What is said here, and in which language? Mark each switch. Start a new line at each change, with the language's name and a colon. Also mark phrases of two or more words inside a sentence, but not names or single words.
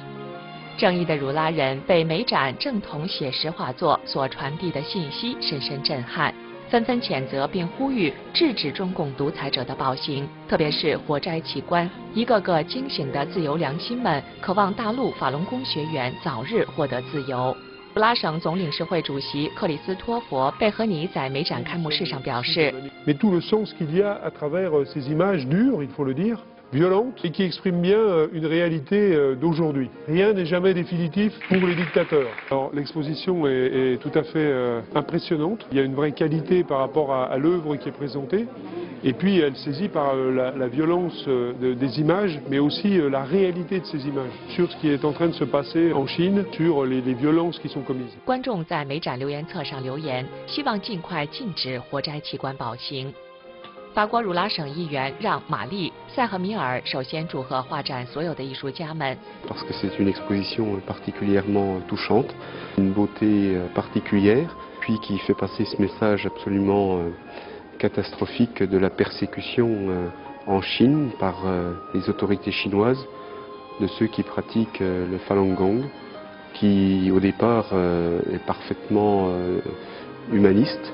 Chinese: 正义的儒拉人被美展正统写实画作所传递的信息深深震撼，纷纷谴责并呼吁制止中共独裁者的暴行，特别是活摘器官。一个个惊醒的自由良心们渴望大陆法轮功学员早日获得自由。儒拉省总领事会主席克里斯托弗·贝和尼在美展开幕式上表示
French: Mais tout le sens qu'il y a à travers ces images dures, il faut le dire, violentes, et qui expriment bien une réalité d'aujourd'hui. Rien n'est jamais définitif pour les dictateurs. Alors l'exposition est tout à fait impressionnante. Il y a une vraie qualité par rapport à l'œuvre qui est présentée. Et puis elle saisit par la violence des images, mais aussi la réalité de ces images, sur ce qui est en train de se passer en Chine, sur les violences qui sont commises.
Chinese: 观众在美展留言册上留言，希望尽快禁止活摘器官暴行。法国儒拉省议员让·玛丽·塞赫米尔首先祝贺画展所有的艺术家们。
French: Parce que c'est une exposition particulièrement touchante, une beauté particulière, puis qui fait passer ce message absolument catastrophique de la persécution en Chine par les autorités chinoises de ceux qui pratiquent le Falun Gong, qui au départ est parfaitement humaniste.